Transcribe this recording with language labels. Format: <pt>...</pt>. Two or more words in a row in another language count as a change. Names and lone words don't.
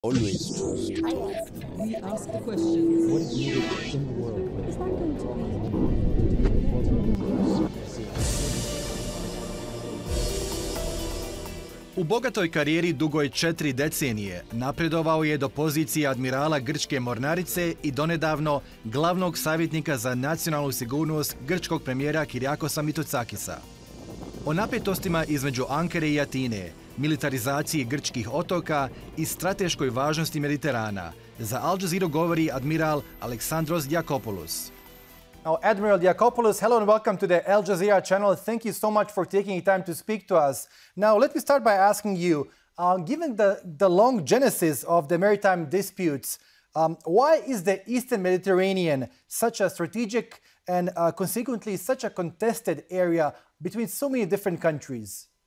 <en>Always trust. We ask the question, what is needed in the world? Is that going to</en> <bs>U bogatoj karijeri dugoj 4 decenije napredovao je do pozicije admirala grčke mornarice i donedavno glavnog savjetnika za nacionalnu sigurnost grčkog premijera Kyriakosa Mitsotakisa. O napetostima između Ankare i Atine, militarizaciji grčkih otoka i strateškoj važnosti Mediterana za Al Jazeeru govori admiral Alexandros Diakopoulos.</bs> <en>Now, Admiral Diakopoulos, hello and welcome to the Al Jazeera channel. Thank you so much for taking time to speak to us. Now, let me start by asking you, given the long genesis of the maritime disputes, why is the Eastern Mediterranean such a strategic and consequently such a contested area between so many different countries?</en>